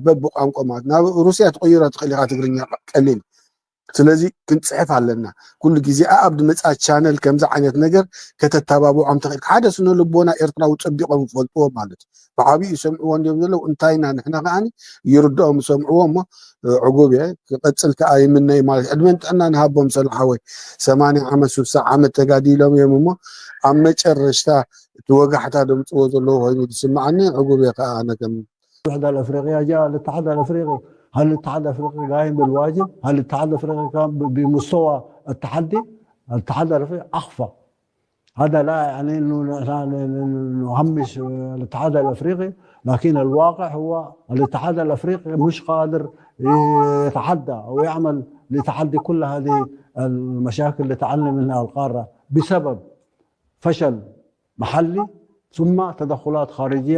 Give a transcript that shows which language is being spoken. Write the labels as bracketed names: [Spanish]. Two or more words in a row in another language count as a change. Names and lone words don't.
[Tigrinya] በብቋንቋማት ናብ ሩስያ ተቀይራ ትኽእል ኢኻ ትግርኛ ቀሊል ስለዚ ክንፅሕፍ ኣለና ኩሉ ግዜ ኣብ ድመፃ ቻነል ከምዚ ዓይነት ነገር ከተተባብዖም ትኽእል ሓደ ስነ ልቦና ኤርትራዊ ፀቢቆም ዝፈልጥዎ ማለት ብዓብዪ ሰምዕዎ እንዲዮም ዘለው እንታይና ንሕና ከዓኒ ይርድኦም ሰምዕዎ እሞ ዕጉብ እየ ክቐፅል ከዓ ይምነይ ማለት ዕድመን ጥዕና ንሃቦም ሰላሓወይ 80 ዓመት 60 ዓመት ተጋዲሎም እዮም እሞ ኣብ መጨረሽታ እቲ ወጋሕታ ደምፅዎ ዘለዎ ኮይኑ ዝስማዓኒ ዕጉብ እየ ከዓ ኣነ ከም [Arabic] الاتحاد الافريقي جاء الاتحاد الافريقي هل الاتحاد الافريقي قايم بالواجب؟ هل الاتحاد الافريقي كان بمستوى التحدي؟ الاتحاد الافريقي اخفى هذا لا يعني انه نهمش الاتحاد الافريقي لكن الواقع هو الاتحاد الافريقي مش قادر يتحدى او يعمل لتحدي كل هذه المشاكل اللي تعاني منها القاره بسبب فشل محلي ثم تدخلات خارجيه